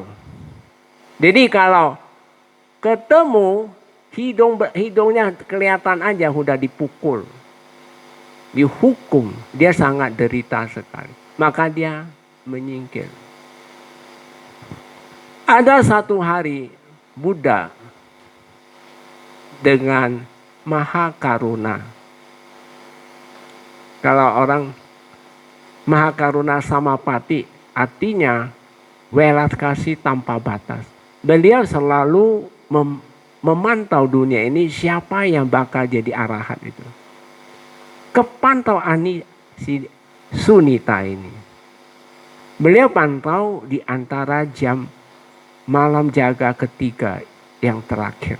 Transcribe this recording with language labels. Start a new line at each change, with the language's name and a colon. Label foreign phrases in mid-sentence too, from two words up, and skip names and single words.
Indonesian: Jadi kalau ketemu hidungnya kelihatan aja udah dipukul, dihukum, dia sangat derita sekali. Maka dia menyingkir. Ada satu hari Buddha dengan maha karuna. Kalau orang maha karuna samapati, artinya welas kasih tanpa batas. Beliau selalu memantau dunia ini siapa yang bakal jadi arahat itu. Kepantauan si Sunita ini. Beliau pantau di antara jam malam jaga ketiga yang terakhir.